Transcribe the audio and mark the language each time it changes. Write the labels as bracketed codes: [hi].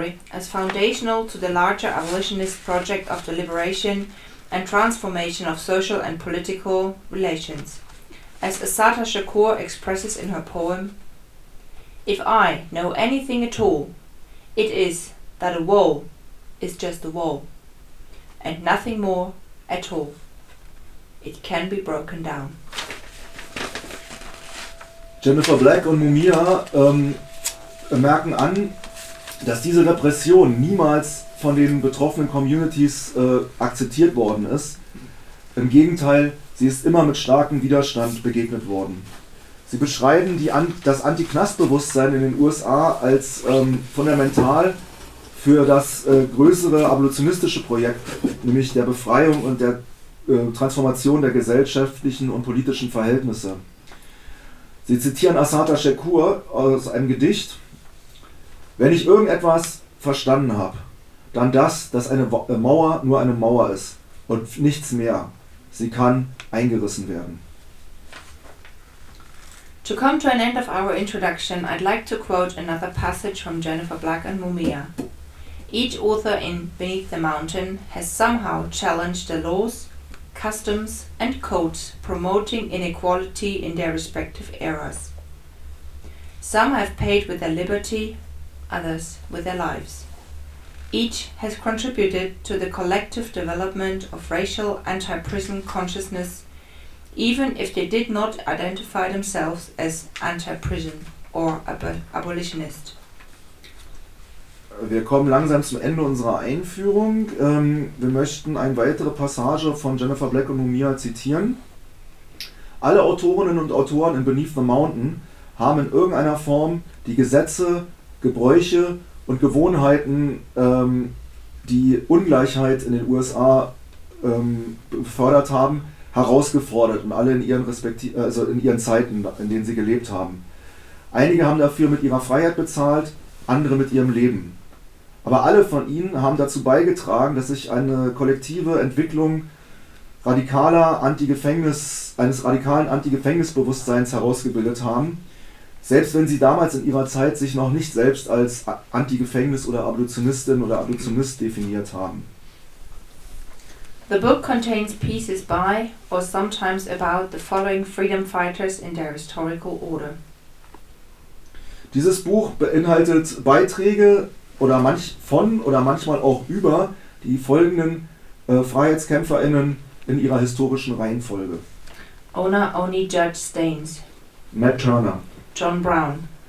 [en] as foundational to the larger abolitionist project of the liberation and transformation of social and political relations. As Assata Shakur expresses in her poem, "If I know anything at all, it is that a wall is just a wall, and nothing more at all. It can be broken down." [de] Jennifer Black und Mumia merken an, dass diese Repression niemals von den betroffenen Communities akzeptiert worden ist. Im Gegenteil, sie ist immer mit starkem Widerstand begegnet worden. Sie beschreiben das Anti-Knast-Bewusstsein in den USA als fundamental für das größere abolitionistische Projekt, nämlich der Befreiung und der Transformation der gesellschaftlichen und politischen Verhältnisse. Sie zitieren Assata Shakur aus einem Gedicht: "Wenn ich irgendetwas verstanden habe, dann das, dass eine Mauer nur eine Mauer ist und nichts mehr. Sie kann eingerissen werden." [en] To come to an end of our introduction, I'd like to quote another passage from Jennifer Black and Mumia. Each author in Beneath the Mountain has somehow challenged the laws, customs and codes promoting inequality in their respective eras. Some have paid with their liberty, others with their lives. Each has contributed to the collective development of racial anti-prison consciousness, even if they did not identify themselves as anti-prison or abolitionist. [de] Wir kommen langsam zum Ende unserer Einführung. Wir möchten eine weitere Passage von Jennifer Black und Mumia zitieren. Alle Autorinnen und Autoren in Beneath the Mountain haben in irgendeiner Form die Gesetze, Gebräuche und Gewohnheiten, die Ungleichheit in den USA befördert haben, herausgefordert und alle in ihren Zeiten, in denen sie gelebt haben. Einige haben dafür mit ihrer Freiheit bezahlt, andere mit ihrem Leben. Aber alle von ihnen haben dazu beigetragen, dass sich eine kollektive Entwicklung eines radikalen Anti-Gefängnis-Bewusstseins herausgebildet haben, selbst wenn sie damals in ihrer Zeit sich noch nicht selbst als Anti-Gefängnis oder Abolitionistin oder Abolitionist definiert haben. [en] The book contains pieces by or sometimes about the following freedom fighters in their historical order. [de] Dieses Buch beinhaltet Beiträge manchmal auch über die folgenden FreiheitskämpferInnen in ihrer historischen Reihenfolge: Ona Oni Judge Staines, Matt Turner, John Brown,